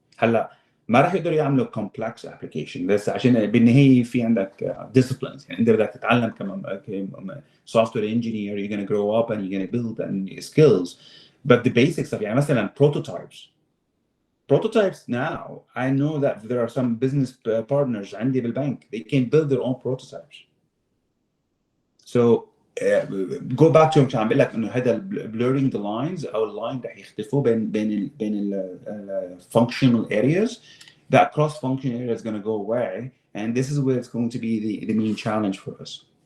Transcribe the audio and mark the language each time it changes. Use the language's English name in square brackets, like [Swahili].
[Arabic] هلا ما راح يقدروا يعملوا [English] complex application [Arabic] بس عشان بالنهاية في عندك [English] disciplines [Arabic] يعني أنت بدك تتعلم كمان [English] software engineer you're gonna grow up and you're gonna build and skills but the basics of [Arabic] يعني مثلا [English] prototypes now I know that there are some business partners [Arabic] عندي بالبنك [English] they can build their own prototypes. So go back to [Arabic] عم بقول لك انه هذا [English] blurring the lines [Arabic] او اللاين رح يختفوا بين ال [English] functional areas. That cross functional area is going to go away and this is where it's going to be the main challenge for us.